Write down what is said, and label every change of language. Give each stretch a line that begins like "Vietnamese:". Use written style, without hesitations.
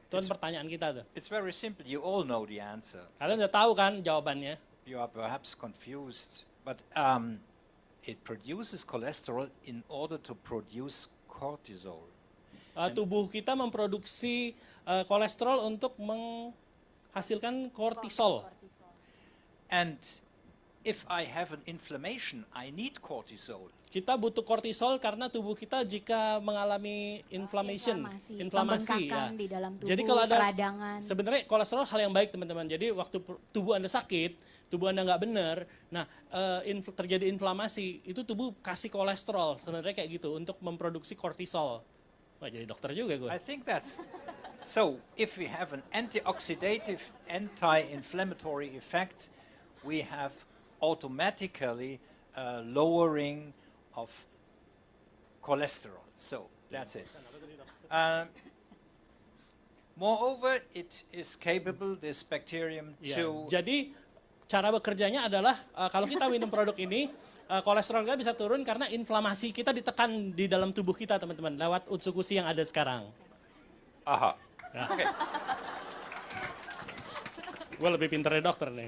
Indonesian: Itu kan pertanyaan kita tuh.
English: It's very simple. You all know the answer.
Indonesian: Kalian udah tahu kan jawabannya?
English: You are perhaps confused, but it produces cholesterol in order to produce cortisol.
Indonesian: Tubuh kita memproduksi kolesterol untuk menghasilkan kortisol.
English: And if I have an inflammation, I need cortisol.
Indonesian: Kita butuh kortisol karena tubuh kita jika mengalami inflammation, inflamasi ya. Di dalam tubuh, jadi kalau ada peradangan. Sebenarnya kolesterol hal yang baik teman-teman. Jadi waktu tubuh Anda sakit, tubuh Anda nggak benar, nah terjadi inflamasi, itu tubuh kasih kolesterol sebenarnya kayak gitu untuk memproduksi kortisol. Wah, jadi dokter juga gue.
English: I think that's so. If we have an antioxidative, anti-inflammatory effect, we have automatically lowering of cholesterol. So that's it. Moreover, it is capable, this bacterium, to...
Indonesian: Jadi cara bekerjanya adalah kalau kita minum produk ini, kolesterol kita bisa turun karena inflamasi kita ditekan di dalam tubuh kita, teman-teman, lewat Utsukushhii yang ada sekarang. Aha. Ya.
English: Okay.
Indonesian: Gue lebih pintar dari dokter nih.